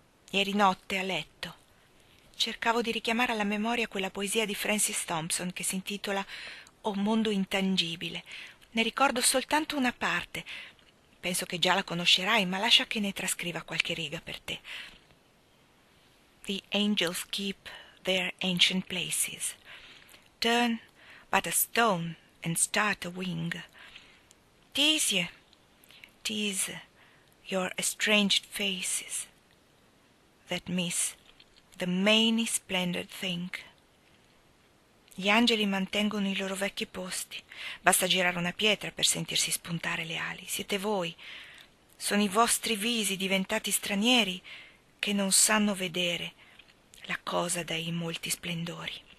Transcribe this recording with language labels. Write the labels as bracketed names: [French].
[Italian] Ieri notte a letto cercavo di richiamare alla memoria quella poesia di Francis Thompson che si intitola O mondo intangibile. Ne ricordo soltanto una parte. Penso che già la conoscerai, ma lascia che ne trascriva qualche riga per te. [English] The angels keep their ancient places. Turn but a stone and start a wing. Tease your estranged faces that miss the many splendid thing. [Italian] Gli angeli mantengono i loro vecchi posti. Basta girare una pietra per sentirsi spuntare le ali. Siete voi. Sono i vostri visi diventati stranieri che non sanno vedere la cosa dai molti splendori.